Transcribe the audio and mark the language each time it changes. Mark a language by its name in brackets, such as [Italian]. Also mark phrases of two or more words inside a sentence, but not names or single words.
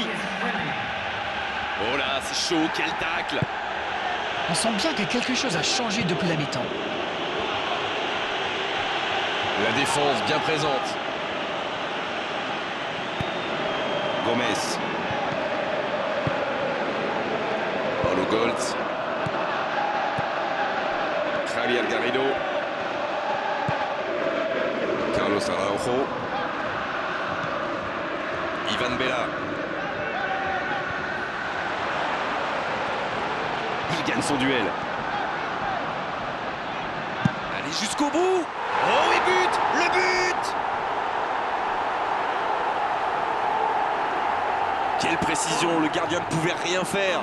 [French] Oh là, c'est chaud, quel tacle. On sent bien que quelque chose a changé depuis la mi-temps. La défense bien présente. Gomez. Goltz. Javier Garrido. Carlos Araujo. Ivan Bella. Il gagne son duel. Allez jusqu'au bout. Oh, et but! Le but! Quelle précision, le gardien ne pouvait rien faire.